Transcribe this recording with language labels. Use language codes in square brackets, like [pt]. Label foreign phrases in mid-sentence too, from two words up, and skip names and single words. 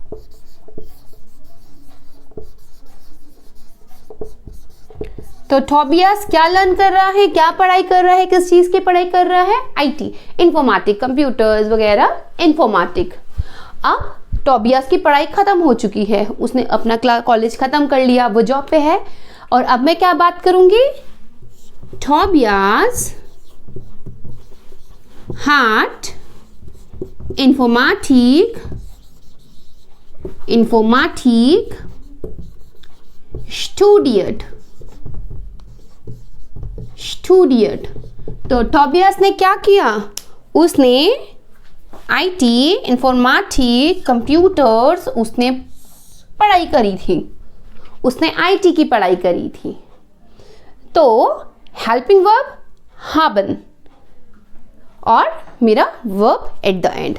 [hi] तो टोबियास क्या लर्न कर रहा है, क्या पढ़ाई कर रहा है, किस चीज की पढ़ाई कर रहा है, आईटी, इंफॉर्मेटिक, कंप्यूटर्स वगैरह, इंफॉर्मेटिक. अब टोबियास की पढ़ाई ख़त्म हो चुकी है, उसने अपना कॉलेज ख़त्म कर लिया, वो जॉब पे है। और अब मैं क्या बात करूँगी, टोबियास [de] hat informatik studiert। [hi] तो टोबियास ने क्या किया, उसने आईटी इंफॉर्मेटिक कंप्यूटर्स उसने पढ़ाई करी थी, उसने आईटी की पढ़ाई करी थी। तो [en] helping verb [hi] haben और मेरा वर्ब [en] at the end.